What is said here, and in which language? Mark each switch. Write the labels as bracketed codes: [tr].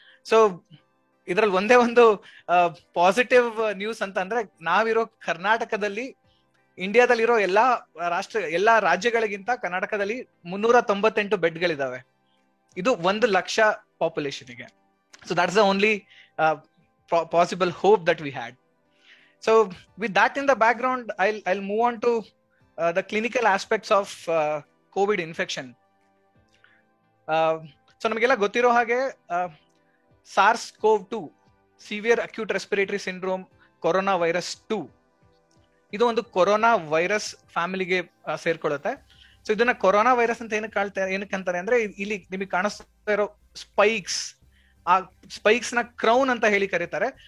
[kn] So ಇದ್ರಲ್ಲಿ ಒಂದೇ ಒಂದು ಪಾಸಿಟಿವ್ ನ್ಯೂಸ್ ಅಂತ ಅಂದ್ರೆ, ನಾವಿರೋ ಕರ್ನಾಟಕದಲ್ಲಿ, ಇಂಡಿಯಾದಲ್ಲಿರೋ ಎಲ್ಲಾ ರಾಜ್ಯಗಳಿಗಿಂತ ಕರ್ನಾಟಕದಲ್ಲಿ 398 ಬೆಡ್ಗಳಿದಾವೆ. ಇದು 1,00,000 ಪಾಪ್ಯುಲೇಷನ್ಗೆ. [en] So that's the only possible hope that we had. So with that in the background, I'll move on to the clinical aspects of COVID infection. [kn] So ನಮಗೆಲ್ಲ ಗೊತ್ತಿರೋ ಹಾಗೆ SARS-CoV-2, severe acute respiratory syndrome, corona virus 2. ಇದು ಒಂದು corona virus ಫ್ಯಾಮಿಲಿಗೆ ಸೇರ್ಕೊಳ್ಳುತ್ತೆ. So ಇದನ್ನ corona virus ಅಂತ ಏನಕ್ಕೆ ಅಂತಾರೆ ಅಂದ್ರೆ, ಇಲ್ಲಿ ನಿಮಗೆ ಕಾಣಿಸ್ತಾ ಇರೋ ಸ್ಪೈಕ್ಸ್, ಆ ಸ್ಪೈಕ್ಸ್ ನ ಕ್ರೌನ್ ಅಂತ ಹೇಳಿ ಕರೀತಾರೆ.